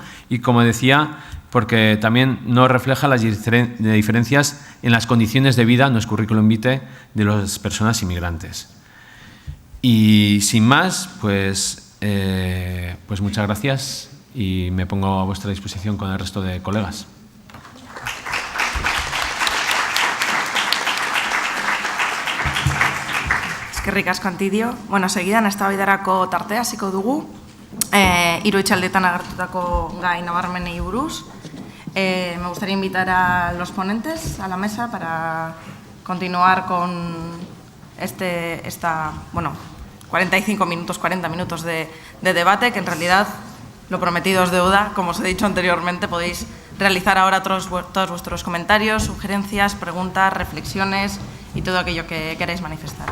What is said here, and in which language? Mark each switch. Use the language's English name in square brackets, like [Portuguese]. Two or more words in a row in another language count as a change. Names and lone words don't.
[Spanish] Y, como decía, porque también no refleja las diferencias en las condiciones de vida, no es currículum vitae, de las personas inmigrantes. Y sin más, pues muchas gracias y me pongo a vuestra disposición con el resto de colegas. [Basque] Eskerrik asko, Antidio. Bueno, segidan eztabaidarako tartea hasiko dugu. Hiru hitzaldetan agertutako gai nabarmenei buruz. [Spanish] Me gustaría invitar a los ponentes a la mesa para continuar con 40 minutos de debate, que en realidad lo prometido es deuda. Como os he dicho anteriormente, podéis realizar ahora todos vuestros comentarios, sugerencias, preguntas, reflexiones y todo aquello que queráis manifestar.